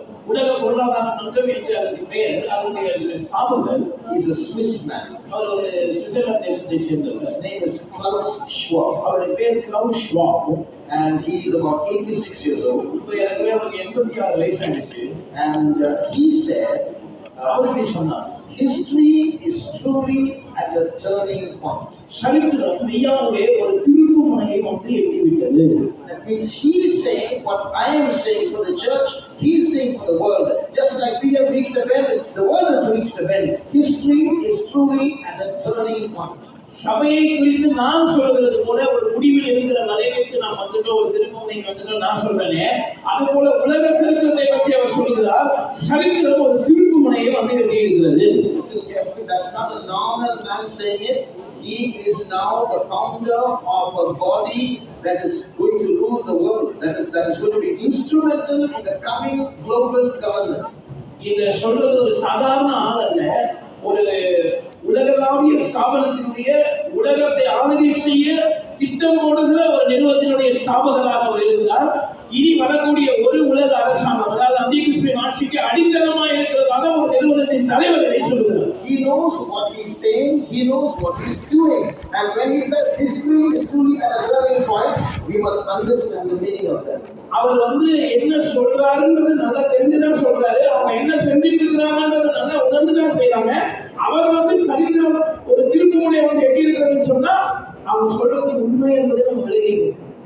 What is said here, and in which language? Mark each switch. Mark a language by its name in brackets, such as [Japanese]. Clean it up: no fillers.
[Tamil] உலக பொருளாதார மன்றம் என்று அதற்கு பெயர். அதனுடைய ஸ்தாபகர் [English] is a Swiss man. [Tamil] அவர் ஒரு சுவிட்சர்லாந்து தேசத்தை சேர்ந்தவர். [English] His name is Klaus Schwab. [Tamil] அவருடைய பேர் gloves ஷ்வாப். [English] And he is about 86 years old. [Tamil] இப்போ எனக்கு அவருக்கு 86 வயசாயிடுச்சு. [English] And he said, [Tamil] அவர் இப்படி சொன்னார், [English] history is truly at a turning point. [Tamil] சரித்திரம் மெய்யாகவே ஒரு திருப்பு முனையை வந்து எட்டிவிட்டது. [English] That means he is saying what I am saying for the church, he is saying for the world. Just like we have reached a bend, the world has reached a bend. History is truly at a turning point. [Tamil] சபையை குறித்து நான் சொல்கிறது போல ஒரு முடிவில் இருக்கிற நிலைமைக்கு நாம் வந்துட்டோம், ஒரு திருப்பமுனைக்கு வந்துட்டோம் நான் சொல்றேனே, அது போல உலக சரித்திரத்தை பற்றி அவர் சொல்கிறார். சரித்திரம் ஒரு திருப்பு முனையை வந்து எட்டியிருக்கிறது. [English] That's not a normal man saying it. He is now the founder of a body that is going to rule the world. That is going to be instrumental in the coming global government. [Tamil] இத சொல்றது ஒரு சாதாரண ஆள் அல்ல, ஒரு உலகளாவிய ஸ்தாபனத்தினுடைய உலகத்தை ஆளுகை செய்ய திட்டம் போடுகிற ஒரு நிறுவனத்தினுடைய ஸ்தாபகராக அவர் இருக்கிறார். இனி வரக்கூடிய ஒரு உலக அரசாங்கம், அதாவது அந்திகிறிஸ்துவின் ஆட்சிக்கு அடித்தளமாக இருக்கிறதாக ஒரு நிறுவனத்தின் தலைவர் இதை சொல்கிறார். [English] He knows what he is saying, he knows what he is doing, and when he says history is truly at a turning point, we must understand the meaning of that. [Tamil] அவர் வந்து என்ன சொல்றாருன்றது நல்லா தெரிஞ்சுதான் சொல்றாரு. அவங்க என்ன செஞ்சுட்டு இருக்கிறாங்கன்றது நல்லா உணர்ந்துதான் செய்யறாங்க. அவர் வந்து சரித்திரம் ஒரு திருப்புமுனை வந்து எட்டி இருக்கிறதுன்னு சொன்னா அவங்க சொல்றது உண்மை என்பதை நம்ம விளங்கிக்கணும்.